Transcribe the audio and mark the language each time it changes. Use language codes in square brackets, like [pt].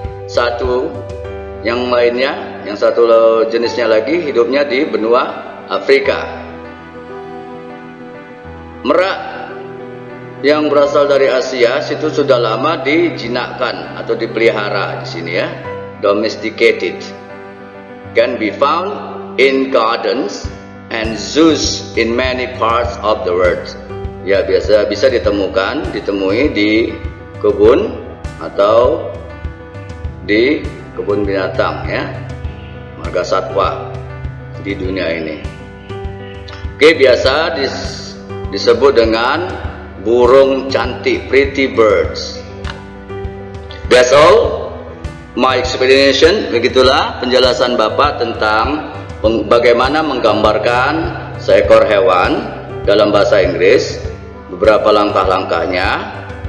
[id] Satu yang lainnya, yang satu jenisnya lagi hidupnya di benua Afrika. Merak yang berasal dari Asia itu sudah lama dijinakkan atau dipelihara di sini, ya, domesticated. [en] Can be found in gardens and zoos in many parts of the world. [id] Ya, bisa ditemui di kebun atau di kebun binatang, ya, marga satwa di dunia ini. Oke, biasa disebut dengan burung cantik, [en] pretty birds. That's all my explanation. [id] Begitulah penjelasan Bapak tentang bagaimana menggambarkan seekor hewan dalam bahasa Inggris, beberapa langkah-langkahnya.